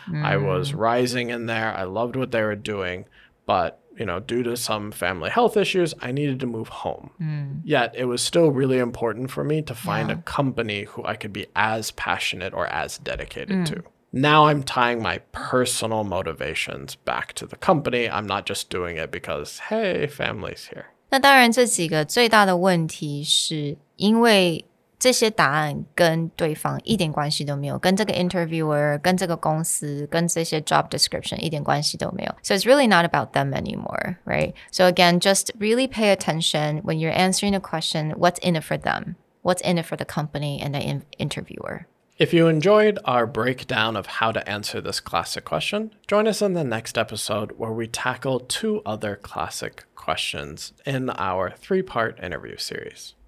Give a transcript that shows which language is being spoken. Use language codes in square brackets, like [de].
[en] I was rising in there. I loved what they were doing. But, you know, due to some family health issues, I needed to move home. Yet it was still really important for me to find a company who I could be as passionate or as dedicated to. Now I'm tying my personal motivations back to the company. I'm not just doing it because, hey, family's here. [zh] 那当然这几个最大的问题是因为这些答案跟对方一点关系都没有，跟这个 interviewer 跟这个公司跟这些 job description 一点关系都没有。 [en] So it's really not about them anymore, right? So again, just really pay attention when you're answering a question, what's in it for them? What's in it for the company and the interviewer? If you enjoyed our breakdown of how to answer this classic question, join us in the next episode where we tackle 2 other classic questions in our 3-part interview series.